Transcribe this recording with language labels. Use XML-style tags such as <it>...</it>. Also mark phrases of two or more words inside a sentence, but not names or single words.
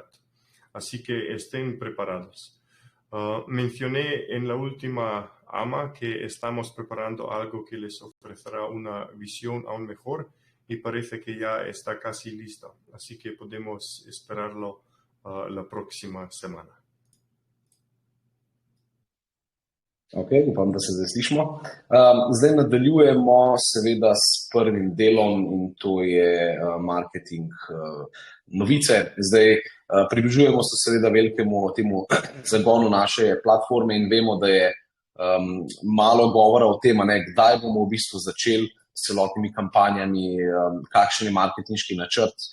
<es>Así que estén preparados. Mencioné en la última AMA que estamos preparando algo que les ofrecerá una visión aún mejor y parece que ya está casi listo. Así que podemos esperarlo la próxima semana.</es> <sl>Ok, upam, da se zdaj slišimo. Zdaj nadaljujemo seveda s prvim delom in to je marketing novice. Zdaj približujemo se seveda velikemu temu zagonu naše platforme in vemo, da je malo govora o tem, kdaj bomo v bistvu začeli s celotnimi kampanjami, kakšen je marketinški načrt.</sl>